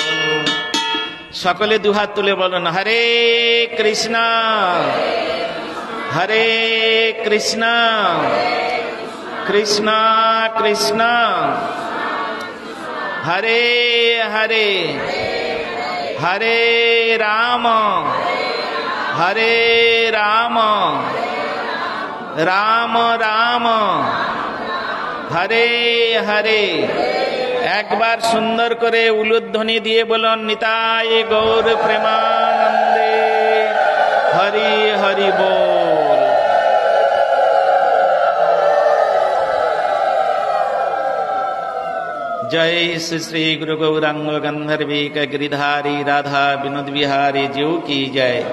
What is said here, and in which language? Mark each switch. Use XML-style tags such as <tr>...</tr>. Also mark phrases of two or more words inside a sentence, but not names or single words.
<bn>সকলে দুহাত তুলে বলুন, হরে কৃষ্ণ কৃষ্ণ কৃষ্ণ কৃষ্ণ হরে হরে, হরে রাম রাম রাম হরে হরে। একবার সুন্দর করে উলুধ্বনি দিয়ে বলুন, নিতাই গৌর প্রেমানন্দে।</bn> <hi>हरि हरि बोल। जय श्री श्री गुरु गौरांग गंधर्वी गिरिधारी राधा विनोद विहारी जीव की जय।</hi>